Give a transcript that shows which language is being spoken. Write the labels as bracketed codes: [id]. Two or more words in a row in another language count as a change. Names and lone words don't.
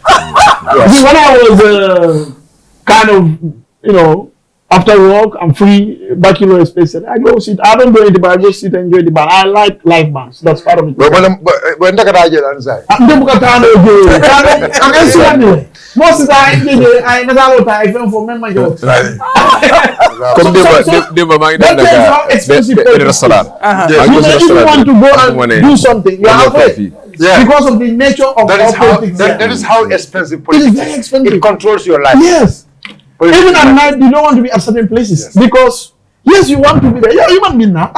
[en] See, when I was kind of, you know, after work, I'm free, bachelor space, I go sit. I don't go in the bar, I go sit and enjoy the bar. I like live bands. That's part of it. But when I get answer. most of the time I never know I film for member yo. [wo] Comme démb maa ngi dem Dakar restaurant. [en] If you want to go and do something, you are afraid. Yeah. Because of the nature of politics. That is how expensive It politics is very expensive. It controls your life. Yes. Politics Even at is night, you don't want to be at certain places because yes, you want to be there. You're a human being now.